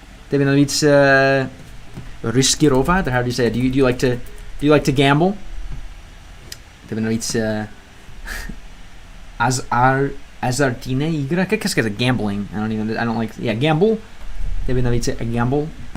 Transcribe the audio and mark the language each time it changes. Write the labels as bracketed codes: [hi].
[ru] Тебе нравится рискировать? [en] How do you say it? Do you like to gamble? [ru] Тебе нравится азартная игра? Как сказать gambling? [en] I don't like. Yeah, gamble. [ru] Тебе нравится gamble?